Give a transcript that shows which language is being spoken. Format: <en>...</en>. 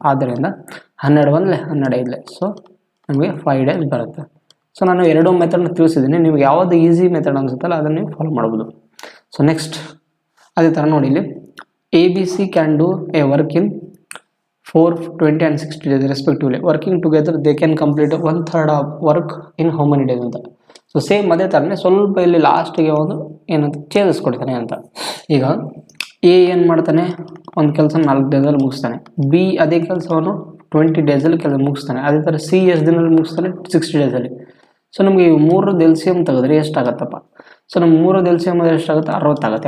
<kn>ಆದ್ದರಿಂದ 12 1 12 5. ಸೊ ನಮಗೆ 5 ಡೇಸ್ ಬರುತ್ತೆ. ಸೊ ನಾನು ಎರಡೂ ಮೆಥಡ್ನ ತಿಳಿಸಿದ್ದೀನಿ. ನಿಮ್ಗೆ ಯಾವುದು ಈಸಿ ಮೆಥಡ್ ಅನಿಸುತ್ತಲ್ಲ ಅದನ್ನು ನೀವು ಫಾಲೋ ಮಾಡ್ಬೋದು. ಸೊ ನೆಕ್ಸ್ಟ್ ಅದೇ ಥರ ನೋಡಿ ಇಲ್ಲಿ</kn> <en>ABC can do a work in 4, 20 and 60 days respectively. Working together they can complete 1/3 of work in how many days ಅಂತ.</en> <kn>ಸೊ ಸೇಮ್ ಅದೇ ಥರನೇ ಸ್ವಲ್ಪ ಇಲ್ಲಿ ಲಾಸ್ಟಿಗೆ ಒಂದು ಏನಂತ ಚೇಂಜಸ್ ಕೊಡ್ತಾನೆ ಅಂತ. ಈಗ A ಏನು ಮಾಡ್ತಾನೆ ಒಂದು ಕೆಲಸ 4 ಡೇಸಲ್ಲಿ ಮುಗಿಸ್ತಾನೆ. B ಅದೇ ಕೆಲಸವನ್ನು 20 ಡೇಸಲ್ಲಿ ಮುಗಿಸ್ತಾನೆ. ಅದೇ ಥರ C ಎಷ್ಟು ದಿನದಲ್ಲಿ ಮುಗಿಸ್ತಾನೆ 60 ಡೇಸಲ್ಲಿ. ಸೊ ನಮಗೆ ಈ ಮೂರದ್ದು LCM ತೆಗೆದ್ರೆ ಎಷ್ಟಾಗತ್ತಪ್ಪ. ಸೊ ನಮ್ಮ ಮೂರದ್ದು LCM ಅಂದರೆ ಎಷ್ಟಾಗುತ್ತೆ 60 ಆಗುತ್ತೆ.</kn>